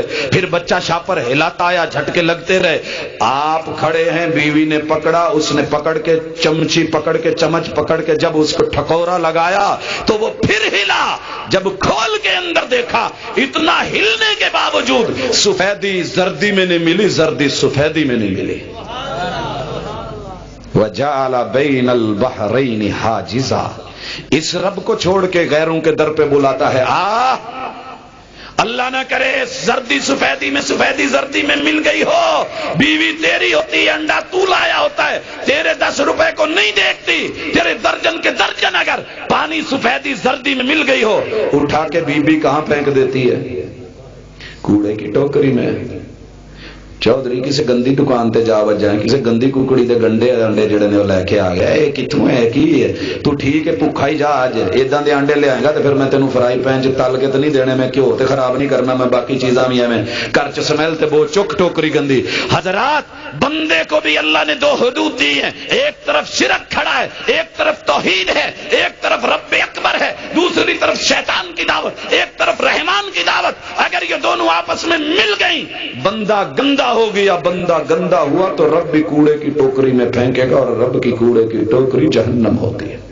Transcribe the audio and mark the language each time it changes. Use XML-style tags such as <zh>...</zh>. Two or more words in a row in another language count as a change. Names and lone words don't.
<ur>پھر بچہ شاپر ہلاتا آیا، جھٹکے لگتے رہے. آپ کھڑے ہیں، بیوی نے پکڑا، اس نے پکڑ کے چمچی پکڑ کے، چمچ پکڑ کے جب اس کو ٹھکورا لگایا تو وہ پھر ہلا. جب کھول کے اندر دیکھا، اتنا ہلنے کے باوجود سفیدی زردی میں نہیں ملی، زردی سفیدی میں نہیں ملی.</ur> <ar>وَجَعَلَ بَيْنَ الْبَحْرَيْنِ حَاجِزًا.</ar> <ur>اس رب کو چھوڑ کے غیروں کے در پہ بلاتا ہے. اللہ نہ کرے زردی سفیدی میں، سفیدی زردی میں مل گئی ہو، بیوی تیری ہوتی ہے، انڈا تو لایا ہوتا ہے، تیرے 10 روپے کو نہیں دیکھتی، تیرے درجن کے درجن اگر پانی سفیدی زردی میں مل گئی ہو، اٹھا کے بیوی کہاں پھینک دیتی ہے؟ کوڑے کی ٹوکری میں.</ur> <pa>چودھری کسی گندی دکان تے جا وجائیں، کسی گندی ککڑی دے گنڈے انڈے جڑے نے وہ لے کے آ گیا. اے کتھوں ہے، کی ہے؟</pa> <ur>تو ٹھیک ہے بھوکا ہی جا،</ur> <pa>اج ایداں دے انڈے لے آئے گا تے پھر میں تینوں</pa> <en>frying pan</en> <pa>چ تل کے تے نہیں دینے، میں کیوں تے خراب نہیں کرنا، میں باقی چیزاں بھی ایویں گھر چ سمیل تے بو چک ٹوکری گندی.</pa> <ur>حضرات بندے کو بھی اللہ نے 2 حدود دی ہیں، ایک طرف شرک کھڑا ہے، ایک طرف توحید ہے، ایک طرف رب اکبر ہے، دوسری طرف شیطان کی دعوت، ایک طرف رحمان کی دعوت. اگر یہ دونوں آپس میں مل گئیں، بندہ گندا ہو گیا، بندہ گندا ہوا تو رب بھی کوڑے کی ٹوکری میں پھینکے گا، اور رب کی کوڑے کی ٹوکری جہنم ہوتی ہے.</ur>